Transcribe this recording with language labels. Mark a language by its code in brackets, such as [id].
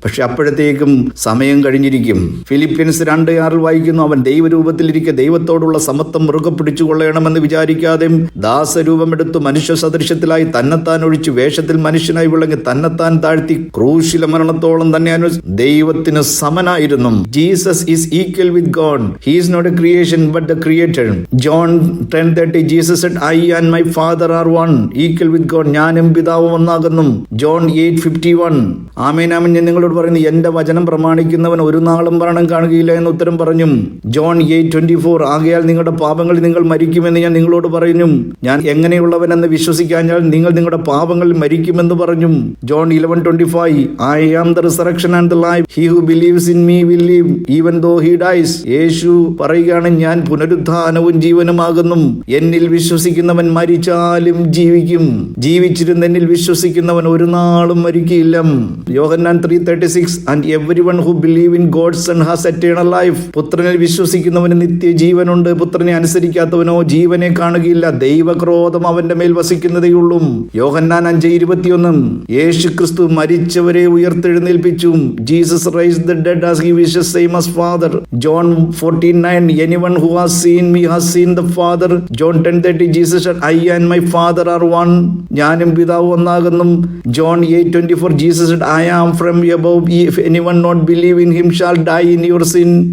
[ml] പക്ഷെ അപ്പോഴത്തേക്കും സമയം കഴിഞ്ഞിരിക്കും. ഫിലിപ്പിയൻസ് 2:6 വായിക്കുന്നു, അവൻ ദൈവരൂപത്തിലിരിക്കെ ദൈവത്തോടുള്ള സമത്വം മുറുകെ പിടിച്ചു കൊള്ളണമെന്ന് വിചാരിക്കാതെ ദാസരൂപമെടുത്തു മനുഷ്യ സദൃശ്യത്തിലായി തന്നെത്താൻ ഒഴിച്ചു വേഷത്തിൽ മനുഷ്യനായി വിളങ്ങി തന്നെത്താൻ താഴ്ത്തി ക്രൂശിലെ മരണത്തോളം തന്നെ ദൈവത്തിന് സമനായിരുന്നു. [en] Jesus is equal with God. He is not a creation but the creator. John 10:30 Jesus said, I and my father are one, equal with God. [ml] ഞാനും പിതാവും ഒന്നാകുന്നു. ജോൺ 8:51. ആമേൻ ആമേൻ ഞാൻ നിങ്ങളോട് പറയുന്നു, എന്റെ വചനം പ്രമാണിക്കുന്നവൻ ഒരു നാളും മരണം കാണുകയില്ല എന്ന് ഉത്തരം പറഞ്ഞു. ജോൺ 8:24. ആകയാൽ നിങ്ങളുടെ പാപങ്ങളിൽ നിങ്ങൾ മരിക്കുമെന്ന് ഞാൻ നിങ്ങളോട് പറയുന്നു. ഞാൻ എങ്ങനെയുള്ളവനെന്ന് വിശ്വസിക്കാഞ്ഞാൽ നിങ്ങൾ നിങ്ങളുടെ പാപങ്ങളിൽ മരിക്കുമെന്ന് പറഞ്ഞു. [en] John 11:25. I am the resurrection and the life. He who believes in me will live even though he dies. [ml] യേശു പറയുകയാണ്, ഞാൻ പുനരുത്ഥാനവും ജീവനുമാകുന്നു. എന്നിൽ വിശ്വസിക്കുന്നവൻ മരിച്ചാലും ജീവിക്കും. ജീവിച്ചിരുന്ന എന്നിൽ വിശ്വസിക്കുന്നവൻ ഒരു നാളും മരിക്കില്ല. യോഹന്നാൻ 3:36. [en] And everyone who believe in God's son has eternal life. [ml] പുത്രനിൽ വിശ്വസിക്കുന്നവന് നിത്യജീവനുണ്ട്. പുത്രനെ അനുസരിക്കാത്തവനോ ജീവനെ കാണുകയില്ല, ദൈവക്രോധം അവന്റെ മേൽ വസിക്കുന്നതേയുള്ളൂ. യോഹന്നാൻ 5:21. യേശു ക്രിസ്തു മരിച്ചവരെ ഉയർത്തെഴുന്നേൽപ്പിച്ചു. [en] Jesus raised the dead as he wishes, same as Father. John 14:9. Anyone who has seen me has seen the Father. John 10:30. Jesus said, I and my Father are one. [ml] ഞാനും പിതാവും ഒന്നാകുന്നു. [en] John 8:24. Jesus said, I am from above. If anyone not believe in him shall die in your sin.